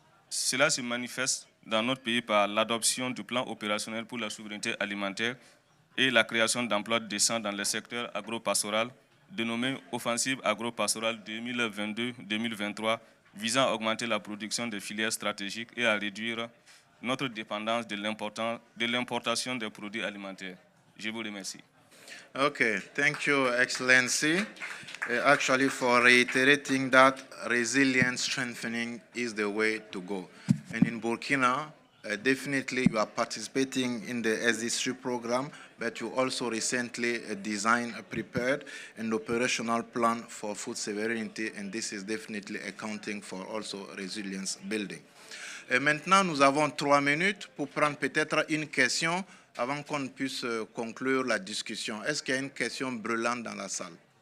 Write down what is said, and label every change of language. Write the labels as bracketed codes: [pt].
[fr] Cela se manifeste dans notre pays par l'adoption du plan opérationnel pour la souveraineté alimentaire et la création d'emplois décents dans le secteur agro-pastoral, dénommé Offensive agro-pastorale 2022-2023, visant à augmenter la production des filières stratégiques et à réduire notre dépendance de l'importation des produits alimentaires. Je vous remercie. [en] Okay, thank you, Excellency. Actually, for reiterating that resilience strengthening is the way to go. And in Burkina, definitely you are participating in the SD3 program, but you also recently designed, prepared an operational plan for food sovereignty, and this is definitely accounting for also resilience building. [fr] Et maintenant, nous avons 3 minutes pour prendre peut-être une question avant qu'on puisse conclure la discussion. Est-ce qu'il y a une question brûlante dans la salle?